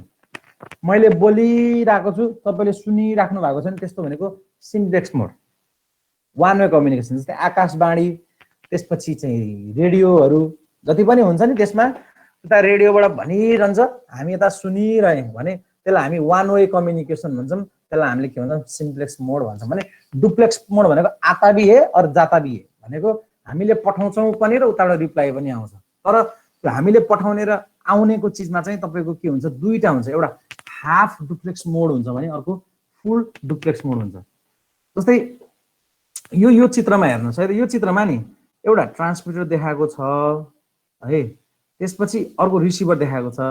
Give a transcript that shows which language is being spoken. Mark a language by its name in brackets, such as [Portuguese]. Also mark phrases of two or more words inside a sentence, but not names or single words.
[Nepali] मैले बोलिरहेको छु, तपाईँले सुनिराख्नु भएको छ नि, त्यस्तो भनेको [English] simplex mode one way communication. [Nepali] जस्तै आकाशवाणी, त्यसपछि चाहिँ रेडियोहरू जति पनि हुन्छ नि त्यसमा उता रेडियोबाट भनिरहन्छ, हामी यता सुनिरह्यौँ भने त्यसलाई हामी [English] one way communication [Nepali] भन्छौँ। त्यसलाई हामीले के भन्छौँ [English] simplex mode [Nepali] भन्छौँ। भने [English] duplex mode [Nepali] भनेको [Hindi] आता भी है और जाता भी है [Nepali] भनेको हामीले पठाउँछौँ पनि र उताबाट रिप्लाई पनि आउँछ। तर त्यो हामीले पठाउने र आउनेको चिजमा चाहिँ तपाईँको के हुन्छ दुईटा हुन्छ, एउटा [English] half duplex mode [Nepali] हुन्छ भने अर्को [English] full duplex mode [Nepali] हुन्छ। जस्तै यो चित्रमा हेर्नुहोस् है, यो चित्रमा नि एउटा ट्रान्समिटर देखाएको छ है, त्यसपछि अर्को रिसिभर देखाएको छ।